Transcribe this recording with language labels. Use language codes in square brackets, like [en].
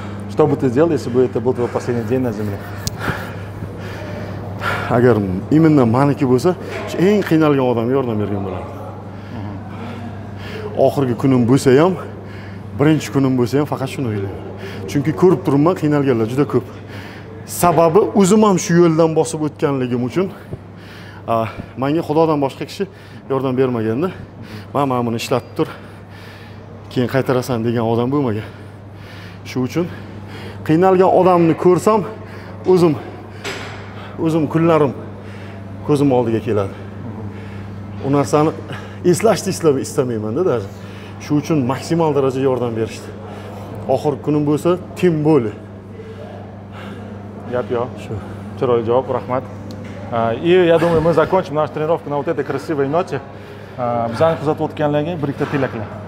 [ru] Что бы ты сделал, если бы это был твой последний день на земле? [uz] Agar [ru] именно [uz] meniki bo'lsa, eng qiynalgan odamga yordam bergan bo'lardim. Oxirgi kunim bo'lsa ham, birinchi kunim bo'lsa ham faqat shuni o'ylayman. Chunki ko'rib turibman, qiynalganlar juda ko'p. Sababi o'zim ham shu yo'ldan bosib o'tganligim uchun menga Xudodan boshqa kishi yordam bermaganda, men buni ishlatib tur, keyin qaytarasan degan odam bo'lmagan. Shu uchun qiynalgan odamni ko'rsam, o'zim kunlarim ko'zim oldiga keladi. U narsani eslashni istamayman-da [ru] даже. [uz] Shu uchun maksimal darajada yordam berishdi. Oxirgi kunim bo'lsa, tim bo'li. Gap yo'q. Shu. Chiroyli javob, rahmat. [ru] И я думаю, мы закончим нашу тренировку на вот этой красивой ноте. [uz] Bizani kuzatib o'tganlarga bir ikkita tilaklar.